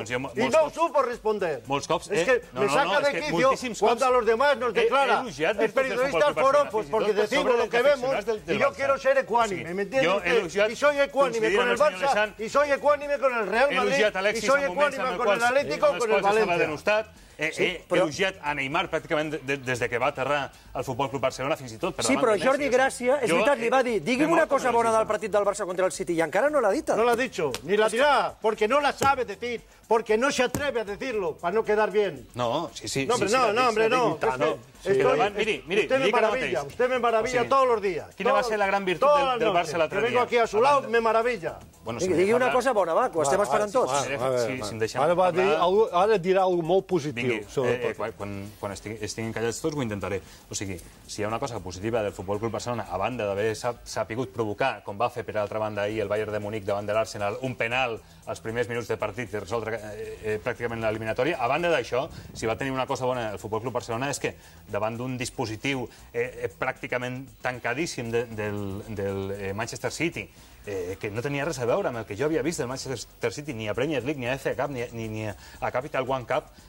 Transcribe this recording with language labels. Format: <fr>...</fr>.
<es>Y no supo responder. Es que me saca de quicio cuando a los demás nos declara el periodista forofos porque decimos lo que vemos y yo quiero ser ecuánime, ¿me entiendes? Y soy ecuánime con el Barça, y soy ecuánime con el Real Madrid, y soy ecuánime con el Atlético, con el Valencia.</es> <ca>Elogiat a Neymar pràcticament des de que va aterrar al Futbol Club Barcelona, fins i tot per Sí, davant però de Messi. Jordi Gràcia, és veritat, li va dir, digui'm una cosa bona del partit del Barça contra el City, i encara no l'ha dita.</ca> <es>No la ha dicho, ni la dirá, porque no la sabe decir, porque no se atreve a decirlo, para no quedar bien. No, sí. No, hombre, no. Usted me maravilla todos los días.</es> <ca>Quina va ser la gran virtut del Barça l'altre dia?</ca> <es>Que vengo aquí a su lado, me maravilla.</es> <ca>Digui una cosa bona, va, que ho estem esperant tots. Ara dirà alguna cosa molt positiva. Quan estiguin callats tots ho intentaré. O sigui, si hi ha una cosa positiva del Futbol Club Barcelona, a banda d'haver sapigut provocar, com va fer per altra banda ahir el Bayern de Múnich davant de l'Arsenal, un penal als primers minuts de partit i resoldre pràcticament l'eliminatòria, a banda d'això, si va tenir una cosa bona el Futbol Club Barcelona és que davant d'un dispositiu pràcticament tancadíssim del Manchester City, que no tenia res a veure amb el que jo havia vist del Manchester City, ni a Premier League, ni a FA Cup, ni a Capital One Cup.</ca>